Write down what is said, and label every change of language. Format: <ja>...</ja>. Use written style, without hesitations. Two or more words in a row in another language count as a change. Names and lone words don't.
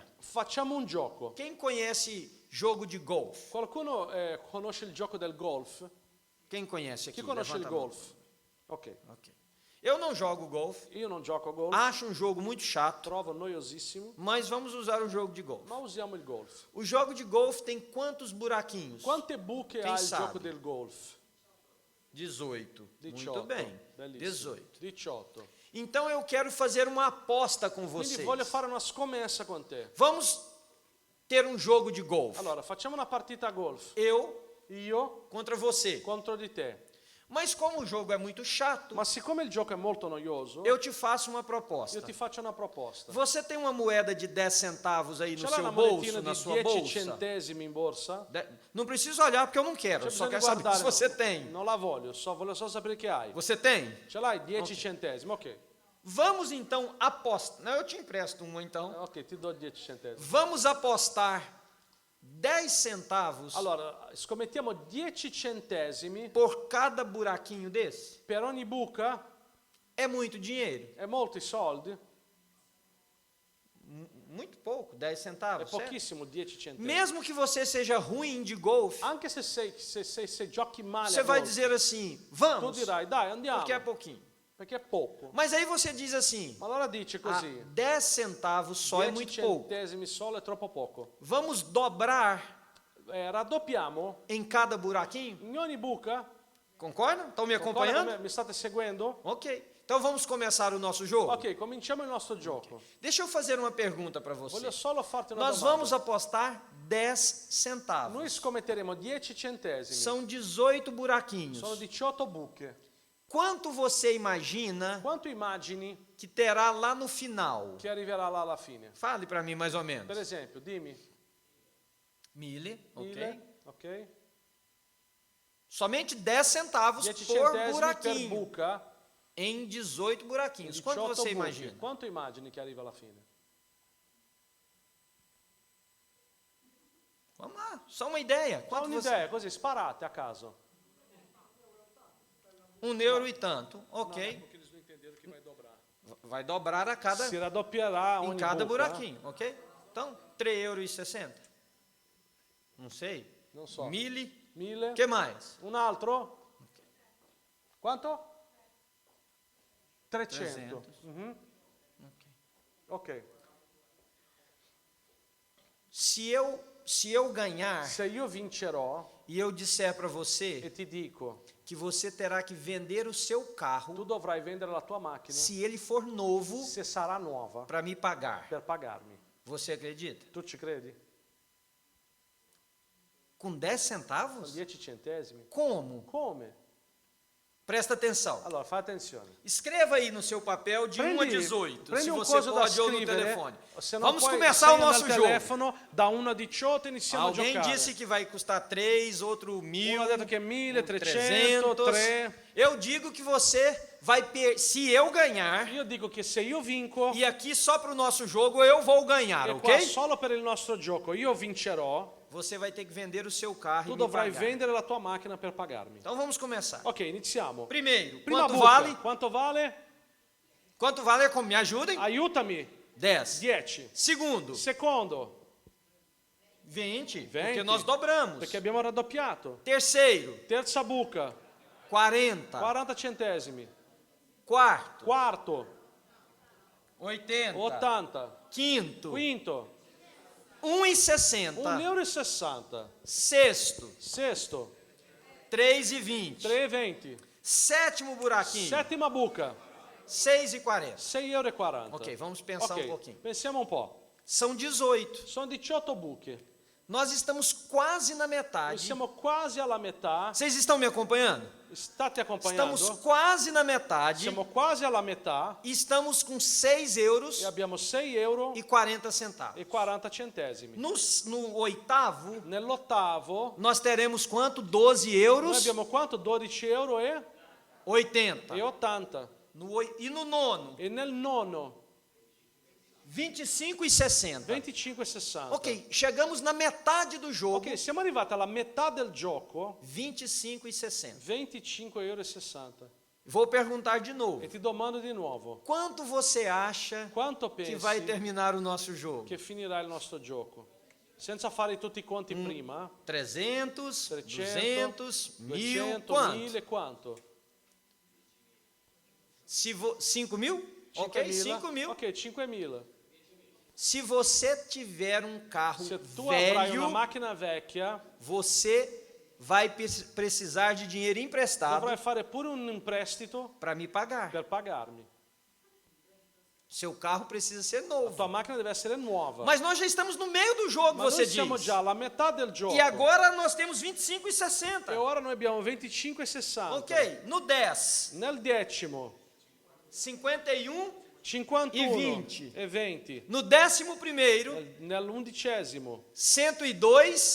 <it>Facciamo un gioco.</it> <pt>Quem conhece jogo de golfe?</pt> <it>Qualcuno conosce il gioco del golf?</it> <pt>Quem conhece aqui?</pt> <it>Chi conosce il</it> <pt>Levanta a mão.</pt> <it>golf? Ok.</it> <pt>Ok. Eu não jogo golfe,</pt> <it>Io non gioco a golf,</it> <pt>acho um jogo muito chato,</pt> <it>trovo noiosissimo,</it> <pt>mas vamos usar o jogo de golfe.</pt> <it>ma usiamo il golf.</it> <pt>O jogo de golfe tem quantos buraquinhos?</pt> <it>Quante buche</it> <pt>Quem</pt> <it>ha il</it> <pt>sabe?</pt> <it>gioco del golf? 18. 18.</it> <pt>Muito bem.</pt> <it>Bellissimo. 18. 18.</it> <pt>Então eu quero fazer uma aposta com</pt> <it>Quindi</it> <pt>vocês.</pt> <it>voglio fare una scommessa con te.</it> <pt>Vamos ter um jogo de golfe.</pt> <it>Allora, facciamo una partita a golf.</it> <pt>Eu</pt> <it>Io</it> <pt>contra você.</pt> <it>contro di te.</it> <pt>Mas como o jogo é muito chato,</pt> <it>Ma siccome il gioco è molto noioso,</it> <pt>eu te faço uma</pt> <it>io</it> <pt>proposta.</pt> <it>ti faccio una proposta.</it> <pt>Você tem uma moeda de 10 centavos aí no</pt> <it>Ce l'hai</it> <pt>seu</pt> <it>una monetina</it> <pt>bolso, na</pt> <it>di</it> <pt>sua</pt> <it>10</it> <pt>bolsa?</pt> <it>centesimi in borsa?</it> <pt>Não precisa olhar porque eu não quero, eu</pt> <it>C'è</it> <pt>só</pt> <it>bisogno</it> <pt>quero</pt> <it>di</it> <pt>saber se</pt> <it>guardare,</it> <pt>você</pt> <it>no.</it> <pt>tem.</pt> <it>Non la voglio, voglio solo sapere che hai.</it> <pt>Você tem?</pt> <it>Ce l'hai 10 centesimi? Ok.</it> <pt>Vamos então apostar. Não, eu te empresto uma então.</pt> <it>Ok, ti do 10 centesimi.</it> <pt>Vamos apostar 10 centavos</pt> <it>Allora, scommettiamo 10 centesimi</it> <pt>por cada buraquinho desse?</pt> <it>per ogni buca,</it> <pt>É muito dinheiro?</pt> <it>è molti soldi,</it> <pt>Muito pouco, 10</pt> <it>è</it> <pt>centavos. certo?</pt> <it>pochissimo 10 centesimi.</it> <pt>Mesmo que você seja ruim de golfe,</pt> <it>Anche se giochi male</it> <pt>você</pt> <it>a</it> <pt>vai</pt> <it>golf,</it> <pt>dizer assim,</pt> <it>tu</it> <pt>vamos,</pt> <it>dirai, dai, andiamo,</it> <pt>porque é pouquinho.</pt> <it>perché è poco.</it> <pt>Mas aí você diz assim,</pt> <it>Ma allora dice così,</it> <pt>10 centavos só é</pt> <it>10</it> <pt>muito pouco.</pt> <it>centesimi solo è troppo poco.</it> <pt>Vamos dobrar</pt> <it>Raddoppiamo</it> <pt>em cada buraquinho?</pt> <it>in ogni buca.</it> <pt>Concordam? Estão me</pt> <it>Concorda</it> <pt>acompanhando?</pt> <it>con me? Mi state seguendo? Ok.</it> <pt>Então vamos começar o nosso jogo?</pt> <it>Ok, cominciamo il nostro gioco.</it> <pt>Deixa eu fazer uma pergunta para você.</pt> <it>Voglio solo farti una</it> <pt>Nós</pt> <it>domanda.</it> <pt>vamos apostar 10 centavos.</pt> <it>Noi scommetteremo 10 centesimi.</it> <pt>São 18 buraquinhos.</pt> <it>Sono 18 buche.</it> <pt>Quanto você imagina</pt> <it>Quanto immagini</it> <pt>que terá lá no final?</pt> <it>che arriverà là alla fine?</it> <pt>Fale para mim mais ou menos.</pt> <it>Per esempio, dimmi. 1000, ok. 1000, ok?</it> <pt>Somente 10 centavos 10 por</pt> <it>centesimi per</it> <pt>buraquinho.</pt> <it>buca.</it> <pt>Em 18 buraquinhos. Quanto 18 você</pt> <it>buche.</it> <pt>imagina?</pt> <it>Quanto immagini che arriva alla fine?</it> <pt>Vamos lá, só uma ideia.</pt> <it>Fa</it> <pt>Quanto você...</pt> <it>un'idea, così, sparate a caso.</it> <pt>€1 e tanto. Ok. Porque eles não entenderam que vai dobrar. Vai dobrar a cada,</pt> <it>Si raddoppierà</it> <pt>em</pt> <it>ogni</it> <pt>cada</pt> <it>buca.</it> <pt>buraquinho, ok? Então, €3,60. Não sei.</pt> <it>Non so. 1000. 1000.</it> <pt>Que mais?</pt> <it>Un altro? Quanto? 300. 300. Mhm. Ok.</it> <pt>Se eu ganhar</pt> <it>Se io vincerò</it> <pt>e eu disser para você</pt> <it>e ti dico,</it> <pt>que você terá que vender o seu</pt> <it>tu</it> <pt>carro</pt> <it>dovrai vendere la tua macchina</it> <pt>se ele for novo</pt> <it>se sarà nuova</it> <pt>para me pagar,</pt> <it>per pagarmi.</it> <pt>você acredita?</pt> <it>Tu ci credi?</it> <pt>Com 10</pt> <it>Con</it> <pt>centavos?</pt> <it>10 centesimi?</it> <pt>Como?</pt> <it>Come?</it> <pt>Presta atenção.</pt> <it>Allora, fai attenzione.</it> <pt>Escreva aí no seu papel de 1 a 18, se</pt> <it>prendi un</it> <pt>você</pt> <it>coso da</it> <pt>pode ou no</pt> <it>scrivere,</it> <pt>telefone.</pt> <it>se non</it> <pt>Vamos</pt> <it>puoi,</it> <pt>começar o</pt> <it>segna</it> <pt>nosso</pt> <it>nel</it> <pt>jogo.</pt> <it>telefono, da 1 a 18 iniziamo a</it> <pt>Alguém</pt> <it>giocare.</it> <pt>disse que vai custar 3, outro 1000,</pt> <it>Uno ha detto che 1000,</it> <pt>300.</pt> <it>300, 3.</it> <pt>Eu digo que você vai se eu ganhar,</pt> <it>Io dico che se io vinco,</it> <pt>e aqui só para o nosso jogo eu vou ganhar,</pt> <it>e qua</it> <pt>ok?</pt> <it>solo per il nostro gioco io vincerò,</it> <pt>Você vai ter que vender o seu carro</pt> <it>tu</it> <pt>e me</pt> <it>dovrai</it> <pt>pagar.</pt> <it>vendere la tua macchina per pagarmi.</it> <pt>Então vamos começar.</pt> <it>Ok, iniziamo.</it> <pt>Primeiro,</pt> <it>Prima</it> <pt>quanto</pt> <it>buca.</it> <pt>vale?</pt> <it>Quanto vale?</it> <pt>Quanto vale? Me ajudem?</pt> <it>Aiutami. 10. 10.</it> <pt>Segundo,</pt> <it>Secondo, 20, 20,</it> <pt>porque nós dobramos.</pt> <it>perché abbiamo raddoppiato.</it> <pt>Terceiro,</pt> <it>Terza buca, 40. 40 centesimi.</it> <pt>Quarto,</pt> <it>Quarto, 80. 80.</it> <pt>Quinto,</pt> <it>Quinto, 1,60. 1,60 euro.</it> <pt>Sexto,</pt> <it>Sesto, 3,20. 3,20.</it> <pt>Sétimo buraquinho,</pt> <it>Settima buca, 6,40. 6,40 euro.</it> <pt>Ok, vamos pensar</pt> <it>Ok,</it> <pt>um pouquinho.</pt> <it>pensiamo un po'.</it> <pt>São 18.</pt> <it>Sono 18 buche.</it> <pt>Nós estamos quase na</pt> <it>Noi</it> <pt>metade.</pt> <it>siamo quasi alla metà.</it> <pt>Vocês estão me acompanhando?</pt> <it>State accompagnando?</it> <pt>Estamos quase na metade.</pt> <it>Siamo quasi alla metà</it> <pt>E estamos com 6 euros</pt> <it>e abbiamo 6 euro</it> <pt>e 40 centavos.</pt> <it>e 40 centesimi.</it> <pt>No oitavo,</pt> <it>Nell'ottavo</it> <pt>nós teremos quanto? 12</pt> <it>noi</it> <pt>euros</pt> <it>abbiamo quanto? 12 euro e 80. 80.</it> <pt>E no nono,</pt> <it>E nel nono 25 e 60. 25 e 60.</it> <pt>Ok, chegamos na metade do jogo.</pt> <it>Ok, siamo arrivati alla metà del gioco, 25 e 60. 25 euro e 60.</it> <pt>Vou perguntar de novo.</pt> <it>E ti domando di nuovo,</it> <pt>Quanto você acha</pt> <it>quanto</it> <pt>que</pt> <it>pensi</it> <pt>vai terminar o nosso jogo?</pt> <it>che finirà il nostro gioco? Senza fare tutti i conti prima, 300, 300, 200, 1000, 200, quanto? 1000 quanto?</it> <pt>5 mil? Ok,</pt> <it>5.000.</it> <pt>5 mil.</pt> <it>Ok, 5.000.</it> <pt>Se você tiver um carro</pt> <it>Se tu avrai</it> <pt>velho,</pt> <it>una macchina vecchia,</it> <pt>você vai precisar de dinheiro emprestado</pt> <it>dovrai fare pure un imprestito</it> <pt>para me pagar.</pt> <it>per pagarmi.</it> <pt>Seu carro precisa ser</pt> <it>La</it> <pt>novo.</pt> <it>tua macchina deve essere nuova.</it> <pt>Mas nós já estamos no meio do jogo,</pt> <it>Ma</it> <pt>você</pt> <it>noi siamo</it> <pt>diz.</pt> <it>già alla metà del gioco.</it> <pt>E agora nós temos 25 e 60.</pt> <it>E ora noi abbiamo 25 e 60.</it> <pt>Ok, no 10,</pt> <it>Nel decimo, 51. 51</it> <pt>E 20.</pt> <it>e 20.</it> <pt>No 11º,</pt> <it>Nell'undicesimo, 102</it>